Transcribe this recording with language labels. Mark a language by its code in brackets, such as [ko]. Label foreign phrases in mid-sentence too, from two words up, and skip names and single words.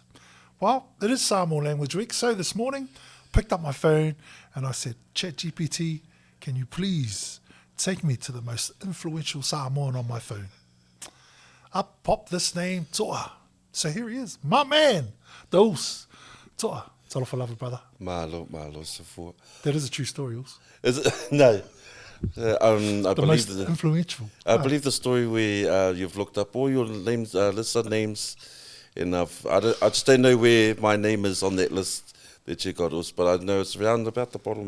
[en] Well, it is Samoan Language Week, so this morning picked up my phone and I said, ChatGPT, can you please take me to the most influential Samoan on my phone? Up popped this name, Toa. So here he is, my man, Dos. [sm] Toa, talofa lava, [en] brother. Malu, support. That is a true story, Os. Is it? No. I The believe most influential. I believe the story where you've looked up all your names, list of names, and I just don't know where my name is on that list that you got, Us, but I know it's around about the bottom.